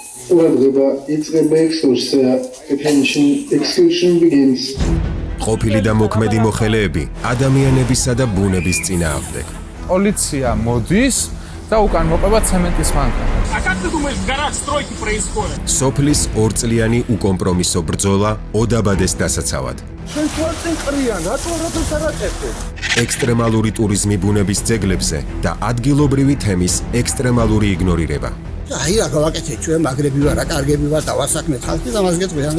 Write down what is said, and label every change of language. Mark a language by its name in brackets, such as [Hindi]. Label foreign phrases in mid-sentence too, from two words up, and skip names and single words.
[Georgian] ყურადღება იწყება ექსკურს, [English] attention, excursion begins. [Georgian] ყოფილი და მოქმედი მოხელეები ადამიანებისა და ბუნების წინააღმდეგ. პოლიცია მოდის და უკან მოყვება ცემენტის მანქანა. [Russian] А как ты думаешь, в горах стройки происходят? [Georgian] სოფლის ორწლიანი უკომპრომისო ბრძოლა ოდაბადეს დასაცავად. შენ თვალწინ ყრია, რატო არაწევდე? ექსტრემალური ტურიზმი ბუნების ძეგლებზე და ადგილობრივი თემის ექსტრემალური იგნორირება. აი რა გავაკეთე ჩვენ მაგრები ვარ, კარგები ვარ, დავასაქმეთ ხალხი და მას გეტყვიანე.